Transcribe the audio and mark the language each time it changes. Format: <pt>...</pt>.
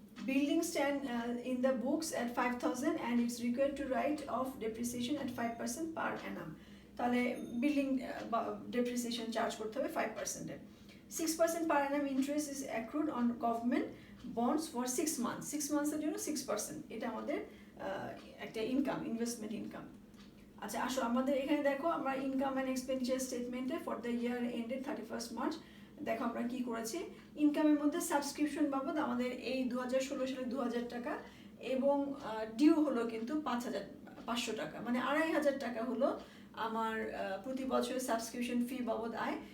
<en>Building stand in the books at 5,000 and it's required to write off depreciation at 5% per annum.</en> <bn>তাহলে building depreciation charge করতে হবে 5%।</bn> <en>6% per annum interest is accrued on government bonds for 6 months।</en> <bn>6 মান্থসের জন্য 6%, এটা আমাদের একটা investment income. আচ্ছা আসো আমাদের এখানে দেখো, আমরা ইনকাম অ্যান্ড এক্সপেন্ডিচার স্টেটমেন্টে for the year ended 31 March দেখো আমরা কি করেছি। ইনকামের মধ্যে সাবস্ক্রিপশন বাবদ আমাদের এই 2016 সালে 2,000 টাকা এবং ডিউ হলো কিন্তু 5,500 টাকা, মানে 2,500 টাকা হলো আমার প্রতি বছরের সাবস্ক্রিপশন ফি বাবদ আয়।</bn>